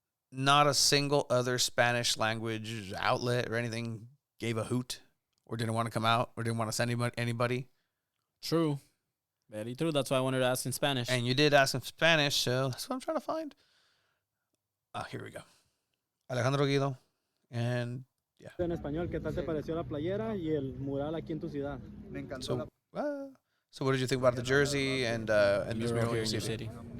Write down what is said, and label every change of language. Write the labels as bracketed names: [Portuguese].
[English] Not a single other Spanish language outlet or anything gave a hoot or didn't want to come out or didn't want to send anybody. True. Very true. That's why I wanted to ask in Spanish. And you did ask in Spanish, so that's what I'm trying to find. Here we go. Alejandro Guido. And yeah. [Spanish] En español, ¿qué tal te pareció la playera y el mural aquí en tu ciudad? Me encantó. [English] So what did you think about the jersey and this mural here in your city?